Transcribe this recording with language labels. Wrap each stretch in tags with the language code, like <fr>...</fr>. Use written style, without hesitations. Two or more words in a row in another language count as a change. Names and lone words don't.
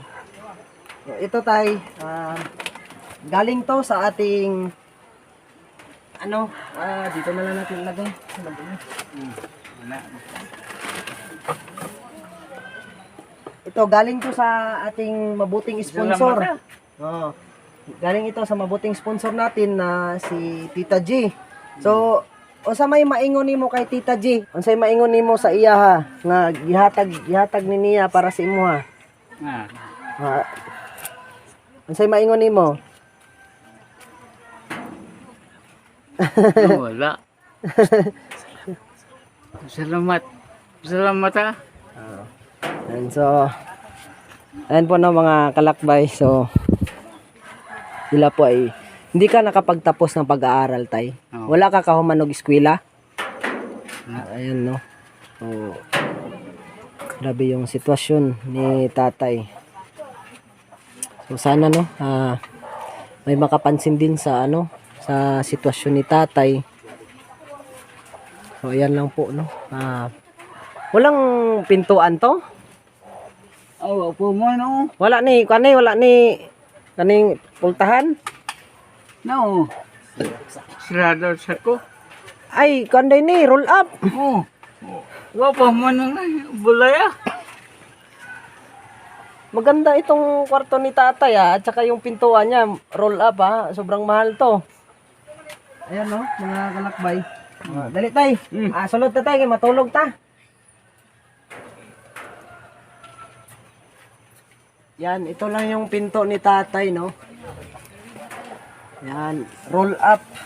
<tl>So, ito tay, galing to sa ating dito na lang natin ilagay. Wala. Ito galing to sa ating mabuting sponsor. Oh. Galing ito sa mabuting sponsor natin na si Tita G. So,</tl> <ceb>unsa may maingon nimo kay Tita G? Unsay maingon nimo sa iya ha nga gihatag ni niya para sa imo ha? Ah. Unsay maingon nimo? Wala. Salamat. Salamat ha.</ceb> <en>And so,</en> <tl>ayan po na mga kalakbay. So, sila po ay hindi ka nakapagtapos ng pag-aaral tay. Oo.</tl> <ceb>Wala ka kahumanog eskwela.</ceb> <tl>Ayan no. So, grabe yung sitwasyon ni tatay. So sana no, may makapansin din sa sa sitwasyon ni tatay. So ayan lang po no. Walang pintuan to? Oh, po mo no.</tl> <ceb>Wala ni kaning pultahan. No. Sirado sa ko. Ay, kanday ni</ceb> <en>roll up.</en> <ceb>Oh. Wa pa mo na bulaya.</ceb> <tl>Maganda itong kwarto ni tatay at saka yung pintuan niya,</tl> <en>roll up</en> <tl>sobrang mahal to. Ayan mga kalakbay.</tl> <ceb>Dali tay, sulod na tay, matulog ta.</ceb> <tl>Yan, ito lang yung pinto ni tatay Yan,</tl> <en>roll up.</en>